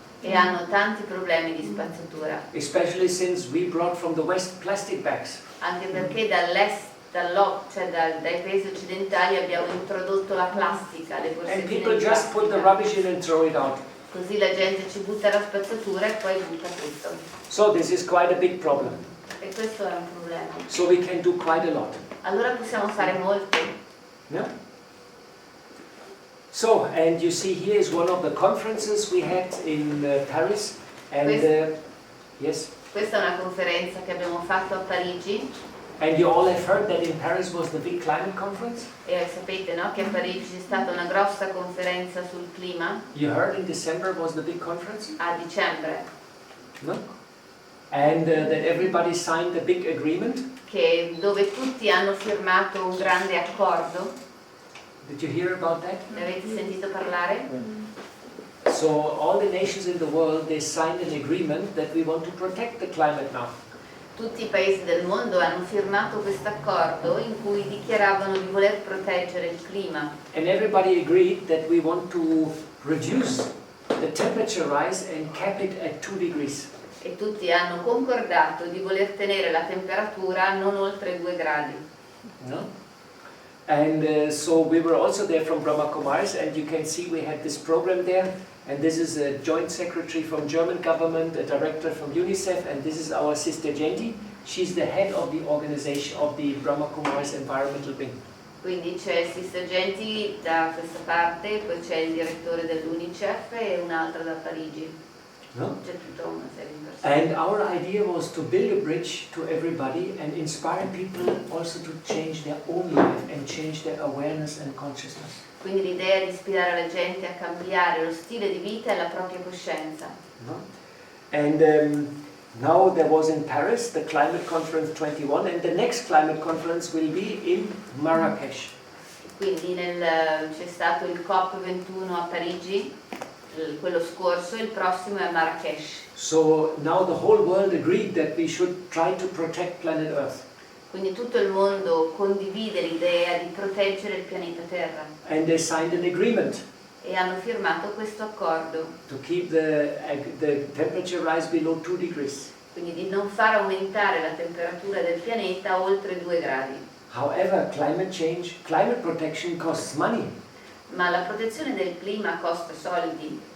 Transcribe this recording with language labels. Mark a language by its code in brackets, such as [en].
[it] E hanno tanti problemi di spazzatura. [en] Especially since we brought from the West plastic bags. [it] Anche perché dall'est, cioè dai paesi occidentali abbiamo introdotto la plastica, le borsette [en] And people [it] in [en] just put the [it] plastica. [en] rubbish in and throw it out. [it] Così la gente ci butta la spazzatura e poi butta tutto. [en] So this is quite a big problem. [it] E questo è un problema. [en] So we can do quite a lot. [it] Allora possiamo fare molto. [en] Yeah? So, and you see here is one of the conferences we had in Paris. And yes? [it] Questa è una conferenza che abbiamo fatto a Parigi. [en] And you all have heard that in Paris was the big climate conference? [it] E sapete, no, che a Parigi c'è stata una grossa conferenza sul clima. [en] You heard in December was the big conference? [it] A dicembre. [en] No? And that everybody signed a big agreement? [it] Dove tutti hanno firmato un grande accordo. [en] Did you hear about that? [it] Ne avete sentito parlare? [en] So all the nations in the world, they signed an agreement that we want to protect the climate now. [it] Tutti i paesi del mondo hanno firmato questo accordo in cui dichiaravano di voler proteggere il clima. [en] And everybody agreed that we want to reduce the temperature rise and cap it at 2 degrees. [it] E tutti hanno concordato di voler tenere la temperatura non oltre 2 gradi. [en] No? And so we were also there from Brahma Kumaris, and you can see we had this program there. And this is a joint secretary from German government, a director from UNICEF, and this is our sister Jenti. She's the head of the organization of the Brahma Kumaris Environmental Wing. [it] Quindi c'è Sister Genti da questa parte, poi c'è il direttore dell'UNICEF e un'altra da Parigi. [en] No? [it] C'è tutta una serie di persone. [en] And our idea was to build a bridge to everybody and inspire people also to change their own life and change their awareness and consciousness. [it] Quindi l'idea è di ispirare la gente a cambiare lo stile di vita e la propria coscienza. [en] No? And now there was in Paris the Climate Conference 21, and the next Climate Conference will be in Marrakesh. [it] Quindi c'è stato il COP21 a Parigi, quello scorso, e il prossimo è a Marrakesh. [en] So now the whole world agreed that we should try to protect planet Earth. [it] Quindi tutto il mondo condivide l'idea di proteggere il pianeta Terra [en] And they signed an agreement [it] e hanno firmato questo accordo, [en] to keep the temperature rise below 2 degrees. [it] quindi di non far aumentare la temperatura del pianeta oltre 2 gradi. [en] However, climate protection costs money. [it] Ma la protezione del clima costa soldi